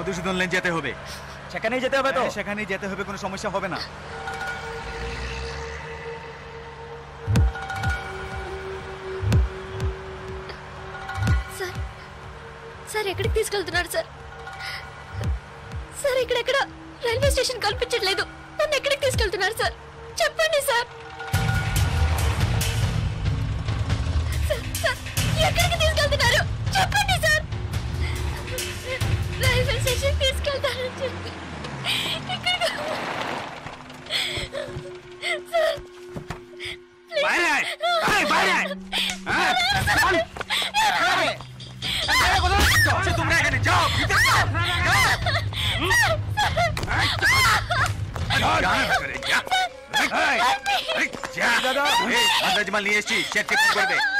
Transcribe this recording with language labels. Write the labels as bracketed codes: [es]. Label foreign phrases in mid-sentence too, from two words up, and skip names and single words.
[bn] পেট্রোল লেন যেতে হবে। সেখানেই যেতে হবে তো? সেখানেই যেতে হবে, কোনো সমস্যা হবে না। [te] సార్ సార్ ఎక్కడికి తీసుకెళ్తున్నారు సార్? సార్ ఇక్కడెక్కడ [en] railway station [te] కల్పించట్లేదు. నన్ను ఎక్కడికి తీసుకెళ్తున్నారు సార్? చెప్పండి సార్. సార్ ఎక్కడికి తీసుకెళ్తున్నారు చెప్పండి సార్. [en] railway station [te] తీసుకెళ్తారని చెప్పి సార్ [bn] তোমরা এখানে যাও, মাল নিয়ে এসছি, শেখকে ফোন করবে।